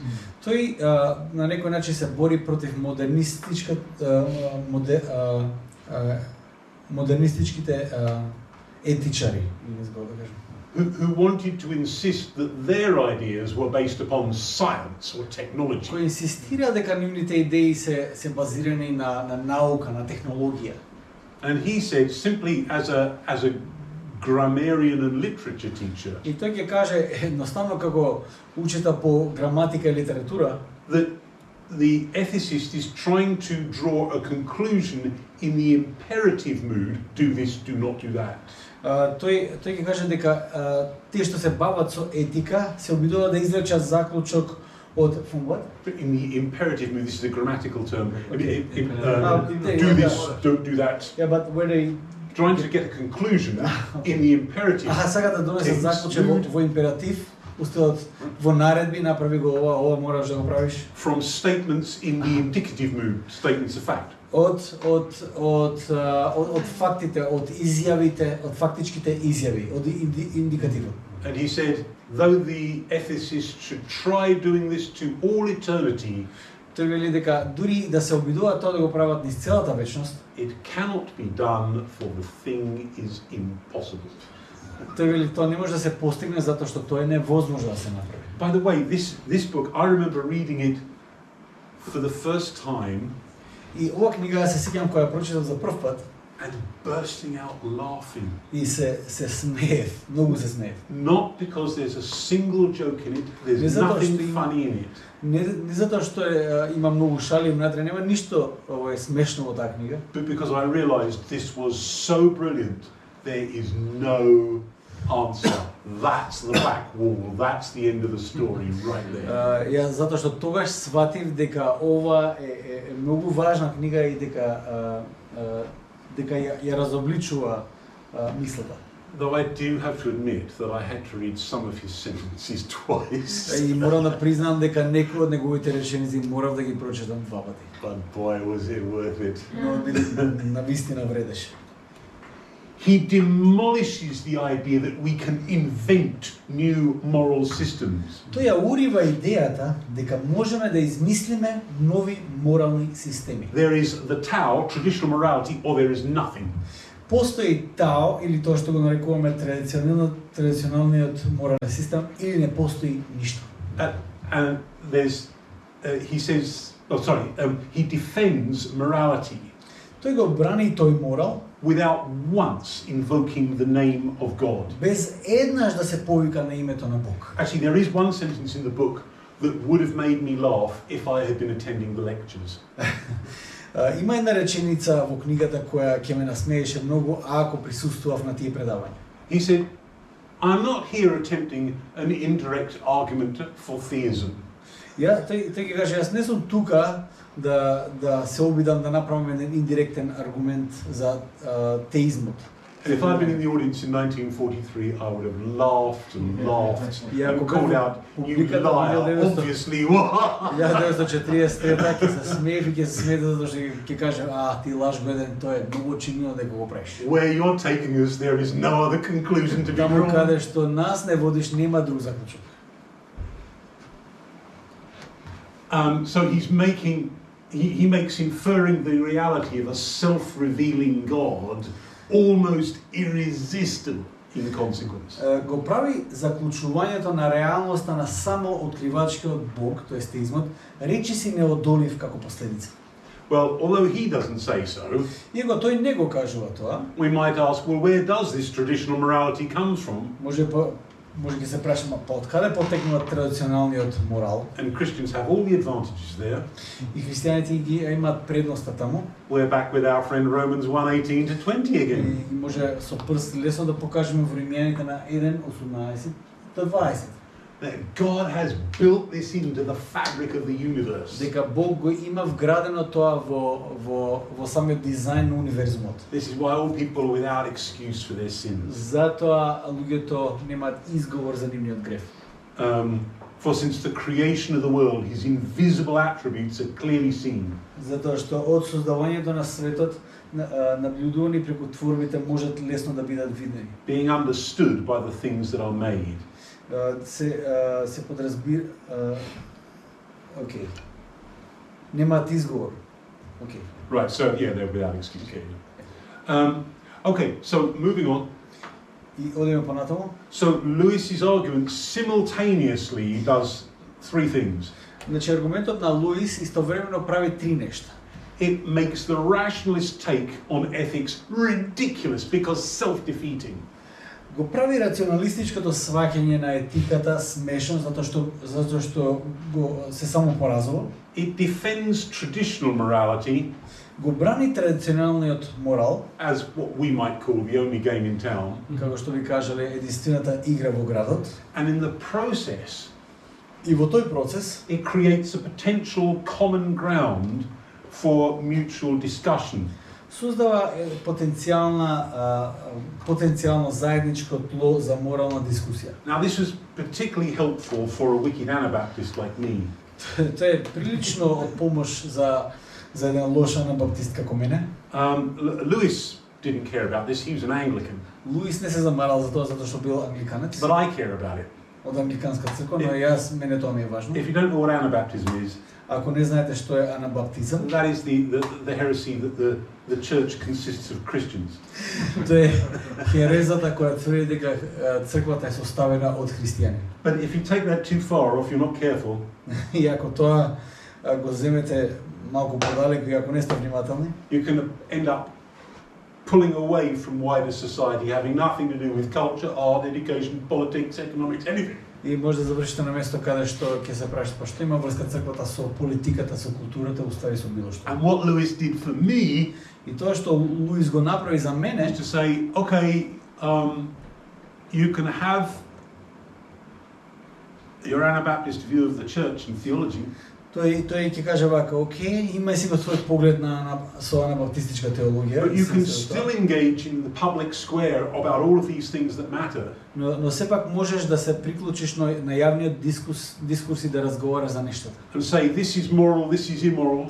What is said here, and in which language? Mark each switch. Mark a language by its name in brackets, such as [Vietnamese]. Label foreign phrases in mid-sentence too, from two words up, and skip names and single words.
[Macedonian] Тој на некој начин се бори против модернистичките етичари, [English] Who wanted to insist that their ideas were based upon science or technology. [Macedonian] кои инсистира дека нивните идеи се базирани на наука, на технологија. [English] And he said, simply as a grammarian and literature teacher, [Macedonian] И тој ќе каже едноставно како учител по граматика и литература, [English] that the ethicist is trying to draw a conclusion in the imperative mood, do this, do not do that. [Macedonian] тој ќе каже дека тие што се бават со етика се обидуваат да извлечат заклучок од [English] from what? In the imperative mood, this is a grammatical term. Okay. Do this, don't do that. Yeah, but where they Trying to get a conclusion in the imperative. [Macedonian] сакат да донесат заклучок во императив, устелот во наредби направи го ова мораш да го правиш. [English] From statements in the indicative mood, statements of fact. [Macedonian] Од фактите, од изјавите, од фактичките изјави, од индикативот. [English] And he said, though the ethicist should try doing this to all eternity, [Macedonian] Тој вели дека дури да се обидуваат тоа да го прават низ целата вечност, [English] it cannot be done, for the thing is impossible. [Macedonian] тој вели тоа не може да се постигне затоа што тоа е невозможно да се направи. [English] By the way, this book, I remember reading it for the first time [Macedonian] И ова книга се сеќавам кога ја прочитав за прв пат [English] and bursting out laughing. [Macedonian] и се смеев, многу се смеев. [English] Not because there's a single joke in it, there's [Macedonian] Не затоа [English] nothing [Macedonian] што има- [English] funny in it. [Macedonian] Не затоа што има многу шали внатре, нема ништо смешно во таа книга, [English] But because I realized this was so brilliant, there is no answer. That's the back wall, that's the end of the story right there. [Macedonian] Ја затоа што тогаш сватив дека ова е многу важна книга и дека ја разобличува мислата. [English] Though I do have to admit that I had to read some of his sentences twice. [Macedonian] И морам да признам дека некои од неговите реченици морав да ги прочитам 2 пати. [English] But boy, was it worth it. [Macedonian] Но навистина вредеше. [English] He demolishes the idea that we can invent new moral systems. [Macedonian] Тој ја урива идејата дека можеме да измислиме нови морални системи. [English] There is the Tao, traditional morality, or there is nothing. [Macedonian] Постои Тао или тоа што го нарекуваме традиционалниот морален систем или не постои ништо. [English] And there's, he says, he defends morality [Macedonian] Тој го брани тој морал [English] without once invoking the name of God. [Macedonian] без еднаш да се повика на името на Бог. [English] Actually, there is one sentence in the book that would have made me laugh if I had been attending the lectures. [Macedonian] Има една реченица во книгата која ќе ме насмееше многу ако присуствував на тие предавања. [English] He said, I'm not here attempting an indirect argument for theism. [Macedonian] Тој ќе каже, јас не сум тука да се обидам да направам еден индиректен аргумент за теизмот. [English] And if I'd been in the audience in 1943, I would have laughed and laughed [Macedonian] И ако [English] and called [Macedonian] бев [English] out, you [Macedonian] публиката во [English] liar, [Macedonian] 1900 [English] obviously. [Macedonian] 1943 ќе се смеев и ќе се смеете затоа што ќе каже, ти лаж годен, тоа е многу очигледно дека го правиш. [English] Where you're taking us, there is no other conclusion to be [Macedonian] Таму [English] drawn. [Macedonian] каде што нас не водиш, нема друг заклучок. [English] So he makes inferring the reality of a self-revealing God almost irresistible in consequence. [Macedonian] Го прави заклучувањето на реалноста на само откривачкиот Бог, тоа е теизмот, речиси неодолив како последица. [English] Well, although he doesn't say so, [Macedonian] Иако тој не го кажува тоа, [English] we might ask, well, where does this traditional morality come from? [Macedonian] може ќе се прашаме од каде потекнува традиционалниот морал? [English] And Christians have all the advantages there. [Macedonian] И христијаните ги имаат предноста таму. [English] We're back with our friend Romans 1:18 to 20 again. [Macedonian] И може со прст лесно да покажеме во Римјаните на 1:18 до 20. [English] That God has built this into the fabric of the universe. [Macedonian] Дека Бог го има вградено тоа во самиот дизајн на универзумот. [English] This is why all people are without excuse for their sins. [Macedonian] Затоа луѓето немаат изговор за нивниот грев. [English] For since the creation of the world, his invisible attributes are clearly seen. [Macedonian] Затоа што од создавањето на светот наблюдувани преку творбите можат лесно да бидат видени. [English] Being understood by the things that are made. [Macedonian] Се подразбира немаат изговор. [English] Right, so yeah, they're without excuse. Okay, so moving on. [Macedonian] И одиме понатаму. [English] So Lewis's argument simultaneously does three things. [Macedonian] Значи аргументот на Луис истовремено прави три нешта. [English] It makes the rationalist take on ethics ridiculous because self-defeating. [Macedonian] Го прави рационалистичкото сваќање на етиката смешно затоа што го се само поразува. [English] It defends traditional morality. [Macedonian] Го брани традиционалниот морал [English] as what we might call the only game in town. [Macedonian] Како што ви кажале, единствената игра во градот. [English] And in the process, [Macedonian] и во тој процес, [English] it creates a potential common ground for mutual discussion. [Macedonian] Создава потенцијално заедничко тло за морална дискусија. [English] Now this was particularly helpful for a wicked Anabaptist like me. [Macedonian] Тоа е прилично од помош за еден лош анабаптист како мене. [English] Lewis didn't care about this. He was an Anglican. [Macedonian] Луис не се замарал за тоа затоа што бил англиканец. [English] But I care about it. [Macedonian] Од англиканска црква, но мене тоа ми е важно. [English] If you don't know what Anabaptism is, [Macedonian] ако не знаете што е анабаптизам, [English] that is the heresy that the church consists of Christians. [Macedonian] Тоа е херезата која тврди дека црквата е составена од христијани. [English] But if you take that too far, or if you're not careful, [Macedonian] и ако тоа го земете малку подалеку и ако не сте внимателни, [English] you can end up pulling away from wider society, having nothing to do with culture, art, education, politics, economics, anything. [Macedonian] И може да завршите на место каде што ќе се прашате па што има врска црквата со политиката, со културата, устави со било што. [English] And what Lewis did for me, [Macedonian] и тоа што Луис го направи за мене, [English] is to say, okay, you can have your Anabaptist view of the church and theology. [Macedonian] Тој ќе каже вака, окей, има си го својот поглед на со анабаптистичка теологија. [English] But you can still engage in the public square about all of these things that matter. [Macedonian] Но сепак можеш да се приклучиш на јавниот дискурс и да разговараш за нештата. [English] And say this is moral, this is immoral.